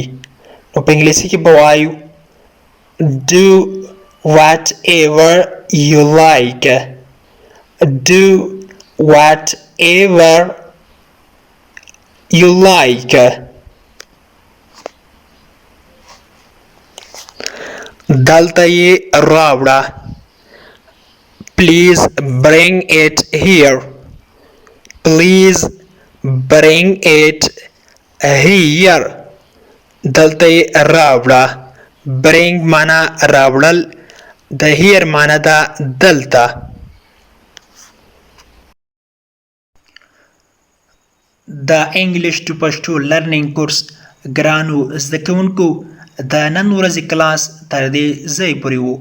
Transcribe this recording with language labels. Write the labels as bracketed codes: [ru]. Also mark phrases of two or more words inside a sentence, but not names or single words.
[ps] نو په انګلیسي کې به وایو [en] do whatever you like. Do whatever you like. [ps] دلته یې راوړه. [en] Please bring it here. Please bring it here. [ps] دلته یې راوړه. bring معنا راوړل، د here معنا ده دلته. د [en] English to Pashto learning course [ps] ګرانو زده کوونکو د نن ورځې کلاس تر دې ځای پورې و.